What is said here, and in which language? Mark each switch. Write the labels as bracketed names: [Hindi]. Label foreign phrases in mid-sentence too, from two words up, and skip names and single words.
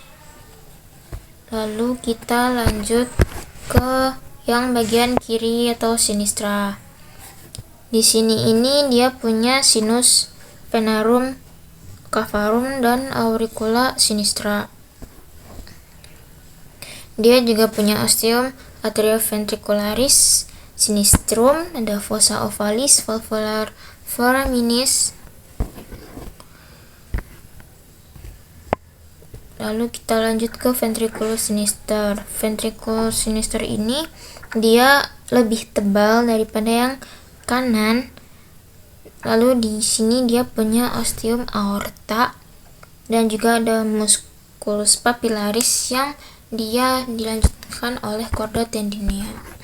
[Indonesian] Lalu kita lanjut ke yang bagian kiri atau sinistra. Di sini ini dia punya [Latin] sinus venarum cavarum [Indonesian] dan [Latin] auricula sinistra. [Indonesian] Dia juga punya [Latin] ostium atrioventricularis sinistrum, [Indonesian] ada [Latin] fossa ovalis, valvular foraminis. [Indonesian] Lalu kita lanjut ke [Latin] ventriculus sinister. Ventriculus sinister [Indonesian] ini dia lebih tebal daripada yang kanan. Lalu di sini dia punya [Latin] ostium aorta [Indonesian] dan juga ada [Latin] musculus papillaris [Indonesian] yang dia dilanjutkan oleh [Latin] chorda tendinea.